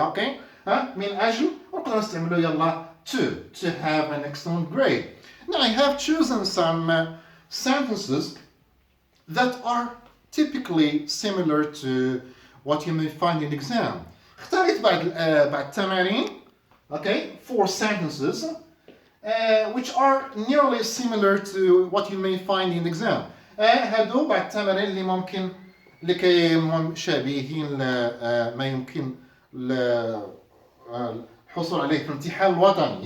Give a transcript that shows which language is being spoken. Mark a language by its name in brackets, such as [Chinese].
[Arabic] أوكي من أجل ونقدر نستعملوا يلا [English] to have an excellent grade. Now I have chosen some sentences that are typically similar to what you may find in exam. [Arabic] اختاريت بعض التمارين, [English] okay, 4 sentences which are nearly similar to what you may find in the exam. [Arabic] هادو بعض التمارين اللي ممكن لكي شبيهين ما يمكن الحصول عليه في الامتحان الوطني.